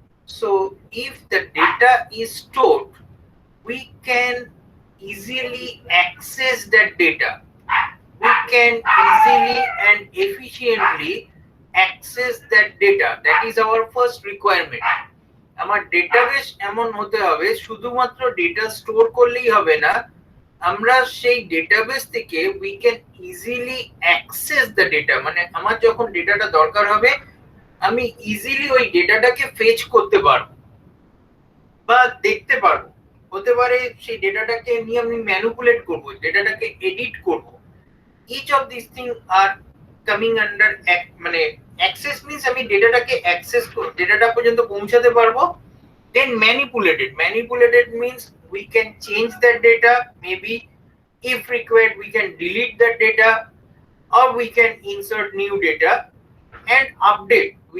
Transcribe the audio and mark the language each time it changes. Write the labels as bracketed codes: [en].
[en] So if the data is stored, we can easily access that data. We can easily and efficiently access that data. That is our first requirement. [bn] আমার database এমন হতে হবে, শুধুমাত্র data store করলেই হবে না, আমরা সেই ডেটাবেস থেকে [en] we can easily access the data, [bn] মানে আমার যখন ডেটাটা দরকার হবে আমি ইজিলি ওই ডেটাটাকে ফেচ করতে পারবো বা দেখতে পারবো। হতে পারে সেই ডেটাটাকে নিয়ে আমি ম্যানিপুলেট করব, ডেটাটাকে এডিট করব। [en] each of these things are coming under [bn] মানে অ্যাক্সেস মিন্স আমি ডেটাটাকে অ্যাক্সেস করব, ডেটাটা পর্যন্ত পৌঁছাতে পারবো। [en] then manipulated means we can change that data, maybe if required we can delete that data or we can insert new data and update.